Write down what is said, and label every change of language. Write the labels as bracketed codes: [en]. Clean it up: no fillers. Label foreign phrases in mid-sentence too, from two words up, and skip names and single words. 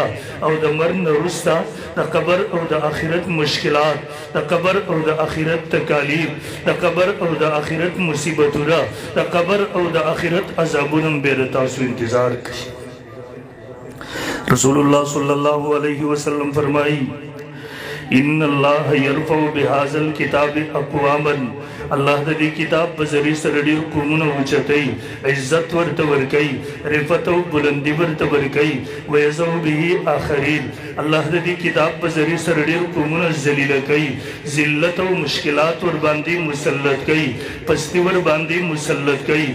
[ps] او د مرګ نه وروسته د قبر او د آخرت مشکلات، د قبر او د آخرت تکالیف، د قبر او د آخرت مصیبتونه، د قبر او د آخرت عذابونه به د تاسو انتظار کوي. [ar] رسول الله صلی الله علیه وسلم فرمائی: ان اللہ یرفع بهذا الكتاب اقواما. [ps] الله د دې کتاب په ذریعه سره ډېر قومونه اوچتوي، عزت ورته ورکوي، رفعت او بلندي ورته ورکوي. [ar] ویضع به آخرین. [ps] الله د دې کتاب په ذریعه سره ډېر قومونه ذلیله کوي، ذلت او مشکلات ور باندې مسلط کوي، پستی ور باندې مسلط کوي.